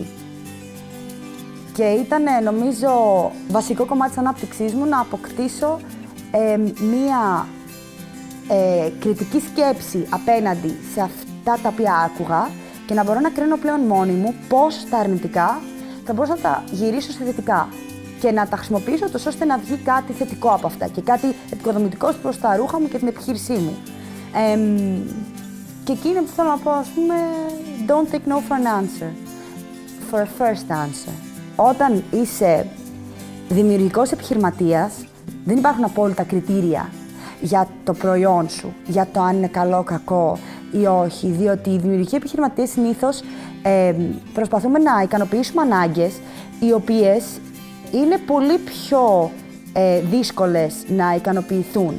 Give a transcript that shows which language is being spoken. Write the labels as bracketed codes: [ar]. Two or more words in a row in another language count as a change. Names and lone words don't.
[el] Και ήταν, νομίζω, βασικό κομμάτι της ανάπτυξής μου να αποκτήσω μία κριτική σκέψη απέναντι σε αυτά τα οποία άκουγα και να μπορώ να κρίνω πλέον μόνη μου πώς τα αρνητικά θα μπορούσα να τα γυρίσω σε θετικά και να τα χρησιμοποιήσω τόσο ώστε να βγει κάτι θετικό από αυτά και κάτι επικοδομητικό προς τα ρούχα μου και την επιχείρησή μου. Και εκείνο που θέλω να πω, ας πούμε, [en] don't take no for an answer, for a first answer. [el] Όταν είσαι δημιουργικός επιχειρηματίας, δεν υπάρχουν απόλυτα κριτήρια για το προϊόν σου, για το αν είναι καλό, κακό ή όχι, διότι οι δημιουργικοί επιχειρηματίες συνήθως προσπαθούμε να ικανοποιήσουμε ανάγκες οι οποίες είναι πολύ πιο δύσκολες να ικανοποιηθούν.